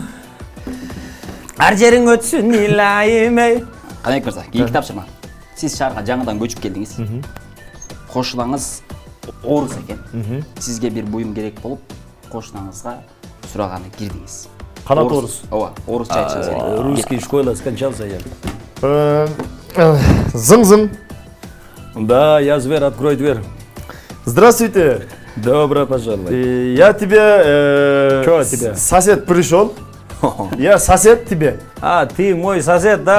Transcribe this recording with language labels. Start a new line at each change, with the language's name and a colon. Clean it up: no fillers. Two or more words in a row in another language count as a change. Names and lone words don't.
Kyrgyz: Ар жериң өтсүн илайым эй. Канабек мырза, кийинки тапшырма. Сиз шаарга жаңыдан көчүп келдиңиз. Кошунаңыз орус экен. Сизге бир буюм керек болуп, кошунаңызга сураганы кирдиңиз. Канат орус. Ооба, орусча айтышыңыз керек.
Russian: Русский школа скончался я. Зың-зың. Да, я зверь, открой дверь. Здравствуйте. Добро пожаловать. Я тебе... Чё тебе? Сосед пришел. Я сосед тебе. А, ты мой сосед, да?